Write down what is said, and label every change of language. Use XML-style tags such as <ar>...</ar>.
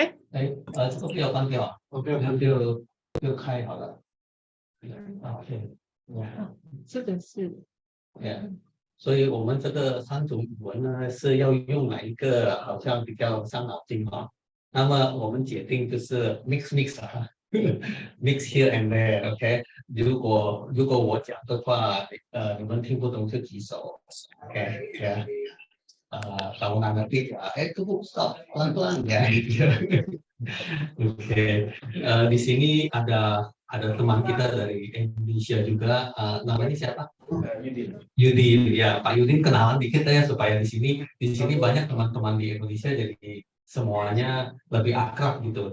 <zh>这个不要关掉啊，不要关掉就开好了。OK，这个是。所以我们这个三种语文呢是要用哪一个，好像比较伤脑筋哈。那么我们决定就是 mix 啊，</zh> <en>mix here and there，</en> <zh>OK。如果我讲的话，你们听不懂就举手 ，OK，</zh> <id>tahu nanti tunggu stop pelan-pelan ya gitu. Oke, di sini ada teman kita dari Indonesia juga, namanya siapa? Yudin, ya Pak Yudin kenalan dikit ya supaya di sini banyak teman-teman di Indonesia jadi semuanya lebih akrab gitu.</id>